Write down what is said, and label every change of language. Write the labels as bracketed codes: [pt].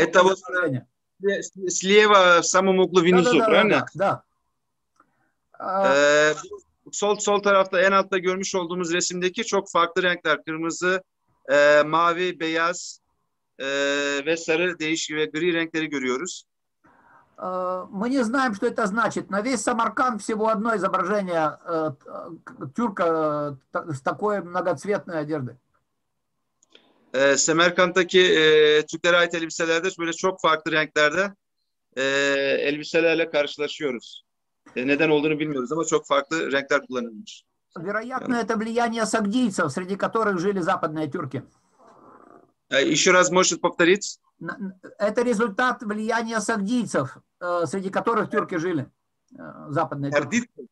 [ru] Это вот слева в самом углу внизу, правильно? Да. [tr] Sol tarafta en altta görmüş olduğumuz resimdeki çok farklı renkler. Kırmızı, mavi, beyaz ve sarı, değişik ve gri renkleri görüyoruz. [ru] Мы не знаем, что это значит. На весь Самарканд всего одно изображение тюрка с такой многоцветной одеждой. [tr] Semerkant'taki Türklere ait elbiselerde böyle çok farklı renklerde elbiselerle karşılaşıyoruz. Neden olduğunu bilmiyoruz ama çok farklı renkler kullanılmış. [ru] Вероятно, это влияние сагдийцев, среди которых жили западные тюрки. Еще раз можете повторить? Это результат влияния сагдийцев, среди которых тюрки жили, западные тюрки.